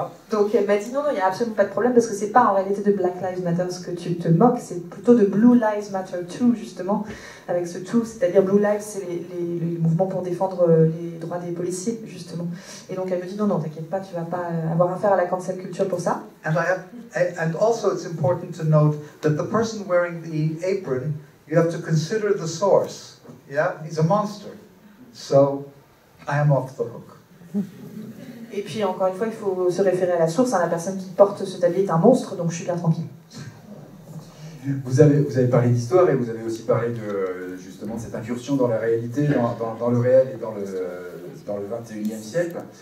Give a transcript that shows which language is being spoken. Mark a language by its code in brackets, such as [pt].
[fr] Donc elle m'a dit non, il n'y a absolument pas de problème parce que c'est pas en réalité de Black Lives Matter ce que tu te moques, c'est plutôt de Blue Lives Matter too, justement, avec ce tout, c'est-à-dire Blue Lives, c'est les mouvements pour défendre les droits des policiers, justement. Et donc elle me dit non, t'inquiète pas, tu vas pas avoir affaire à la cancel culture pour ça. [en] And also it's important to note that the person wearing the apron, you have to consider the source. Yeah, he's a monster. So I am off the hook. [fr] Et puis encore une fois, il faut se référer à la source, hein, la personne qui porte ce tablier est un monstre, donc je suis bien tranquille. Vous avez parlé d'histoire et vous avez aussi parlé de justement de cette incursion dans la réalité, dans le réel et dans le 21e siècle.